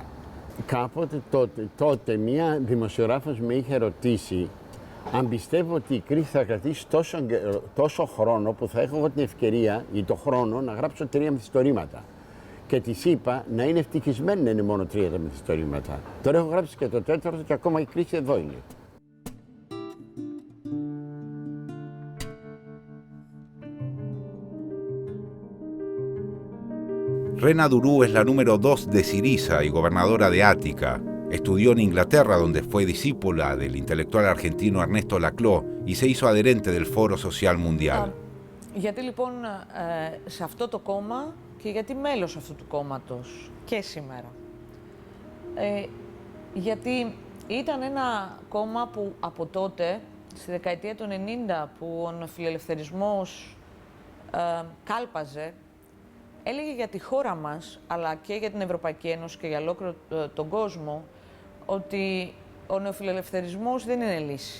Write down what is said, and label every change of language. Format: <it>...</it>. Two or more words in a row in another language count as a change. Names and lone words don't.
<el>Κάποτε τότε μία δημοσιογράφος με είχε ρωτήσει αν πιστεύω ότι η κρίση θα κρατήσει τόσο χρόνο που θα έχω εγώ την ευκαιρία ή το χρόνο να γράψω 3 μυθιστορήματα. Και της είπα να είναι ευτυχισμένη να είναι μόνο 3 τα μυθιστορήματα. Τώρα έχω γράψει και το 4ο και ακόμα η κρίση εδώ είναι.</el> <es>Rena Durú es la número 2 de Syriza y gobernadora de Ática. Estudió en Inglaterra, donde fue discípula del intelectual argentino Ernesto Laclau y se hizo adherente del Foro Social Mundial.</es> <el>Γιατί λοιπόν σε αυτό το κόμμα και γιατί μέλος αυτού του κόμματος και σήμερα. Γιατί ήταν ένα κόμμα που από τότε, στη δεκαετία του 90, που ο νεοφιλελευθερισμός κάλπαζε, έλεγε για τη χώρα μας, αλλά και για την Ευρωπαϊκή Ένωση και για ολόκληρο τον κόσμο, ότι ο νεοφιλελευθερισμός δεν είναι λύση.</el>